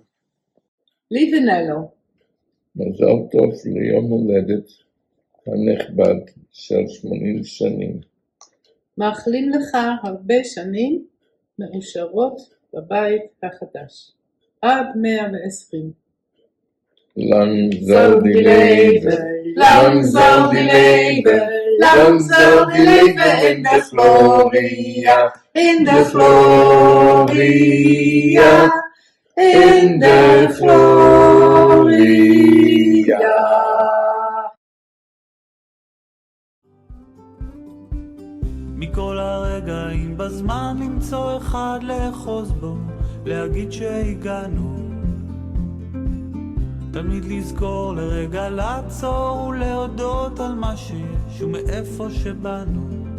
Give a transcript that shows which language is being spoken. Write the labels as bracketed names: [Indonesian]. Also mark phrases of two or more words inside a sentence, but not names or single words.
[Hebrew] לי ונלו. מזל טוב ליום הולדת הנכבד של 80 שנים. מאחלים לך הרבה שנים מאושרות בבית החדש. עד 120. [German] Lang soll die Leben, lang soll die Leben, lang soll die Leben in der Gloria, in der Gloria, in der Gloria. [Hebrew] מכל הרגעים בזמן למצוא אחד לאחוז בו, להגיד שהגענו, תמיד לזכור לרגע לעצור ולהודות על מה שיש ומאיפה שבאנו.